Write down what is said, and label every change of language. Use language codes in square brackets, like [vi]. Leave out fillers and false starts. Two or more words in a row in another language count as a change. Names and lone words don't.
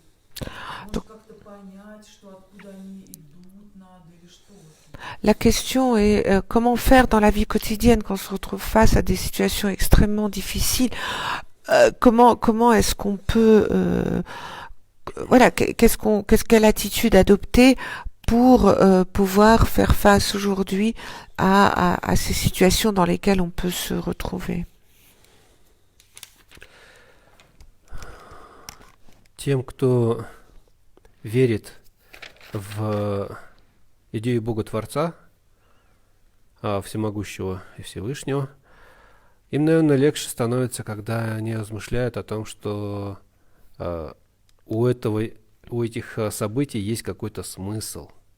[ru] Может как-то понять, что откуда они идут надо или что? [fr] La question est comment faire dans la vie quotidienne quand on se retrouve face à des situations extrêmement difficiles. Comment est-ce qu'on peut quelle attitude adopter pour pouvoir faire face aujourd'hui à ces situations dans lesquelles on peut se retrouver. [ru] Тем, кто верит в идею Бога-Творца, Всемогущего и Всевышнего, им, наверное, легче становится, когда они размышляют о том, что у этих событий есть какой-то смысл,